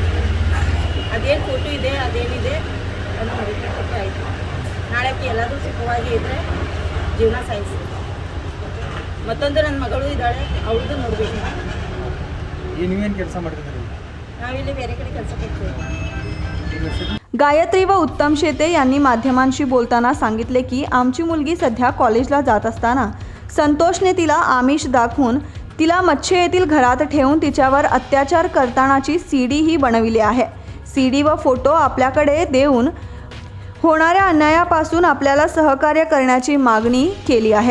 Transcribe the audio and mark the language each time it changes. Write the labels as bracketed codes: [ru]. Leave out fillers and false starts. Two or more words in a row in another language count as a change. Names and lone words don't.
[kn] ಅದೇನು ಫೋಟೋ ಇದೆ ಅದೇನಿದೆ ಅದು ಮದುವೆ ಕೊಟ್ಟು ಆಯಿತು. ನಾಳೆ ಎಲ್ಲಾದರೂ ಸುಖವಾಗಿ ಇದ್ದರೆ ಜೀವನ ಸಾಯಿಸಿ. ಮತ್ತೊಂದು ನನ್ನ ಮಗಳು ಇದ್ದಾಳೆ, ಅವ್ರದ್ದು ನೋಡಬೇಕು. ನೀವೇನು ಕೆಲಸ ಮಾಡ್ತಿದ್ದೀರಿ? ನಾವಿಲ್ಲಿ ಬೇರೆ ಕಡೆ ಕೆಲಸ करतो. [mr] गायत्री व उत्तम शेते यांनी माध्यमांशी बोलताना सांगितले की आमची मुलगी सध्या कॉलेजला जात असताना संतोषने तिला आमिष दाखवून तिला मच्छे येथील घरात ठेवून तिच्यावर अत्याचार करतानाची सीडी ही बनविली आहे. सीडी व फोटो आपल्याकडे देऊन होणाऱ्या अन्यायापासून आपल्याला सहकार्य करण्याची मागणी केली आहे.